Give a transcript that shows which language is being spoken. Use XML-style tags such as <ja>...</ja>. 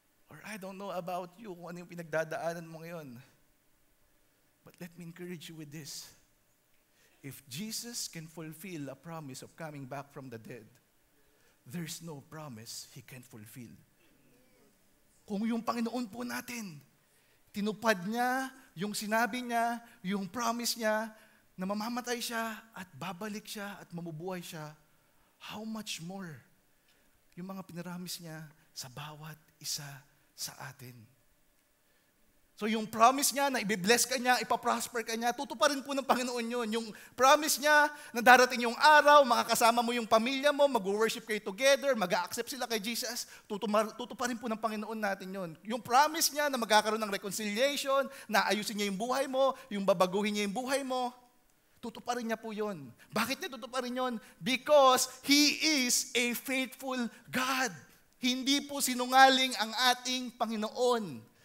<en>Or I don't know about you</en> <tl>kung ano yung pinagdadaanan mo ngayon.</tl> <en>But let me encourage you with this. If Jesus can fulfill a promise of coming back from the dead, there's no promise He can't fulfill.</en> <tl>Kung yung Panginoon po natin, tinupad niya yung sinabi niya, yung promise niya, na mamamatay siya at babalik siya at mamubuhay siya,</tl> <en>how much more</en> <tl>yung mga pinaramis niya sa bawat isa sa atin. So yung promise niya na i-bless ka niya, ipaprosper ka niya, tutuparin po ng Panginoon yun. Yung promise niya na darating yung araw, makakasama mo yung pamilya mo, mag-worship kayo together, mag-accept sila kay Jesus, tutuparin po ng Panginoon natin yun. Yung promise niya na magkakaroon ng reconciliation, na ayusin niya yung buhay mo, yung babaguhin niya yung buhay mo, tutuparin niya po yun. Bakit niya tutuparin yun?</tl> <en>Because He is a faithful God.</en> <tl>Hindi po sinungaling ang ating Panginoon.</tl>